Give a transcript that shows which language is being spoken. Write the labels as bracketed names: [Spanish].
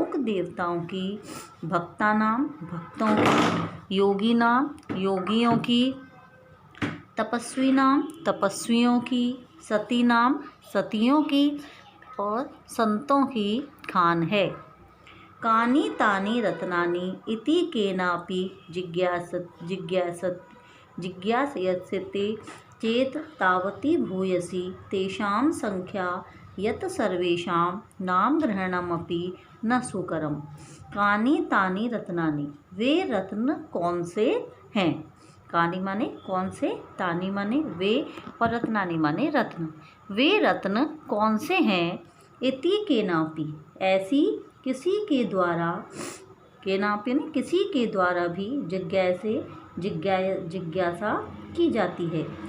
[Hindi] देवताओं की, भक्तानाम भक्तों की, योगिनाम योगियों की, तपस्विनाम तपस्वियों की, सतीनाम सतियों की और संतों की खान है। [Sanskrit] कानि तानि रत्नानि इति केनापि जिज्ञासयते चेत तावती भूयसी तेषां संख्या यत सर्वेषां नामग्रहणमपि न सुकरम। कानि तानि रत्नानि, [Hindi] वे रत्न कौन से हैं? कानि माने कौन से, तानि माने वे और रत्नानि माने रत्न। वे रत्न कौन से हैं? [Sanskrit] इति केनापि, [Hindi] ऐसी किसी के द्वारा, केनापि ने किसी के द्वारा भी जिज्ञासा की जाती है।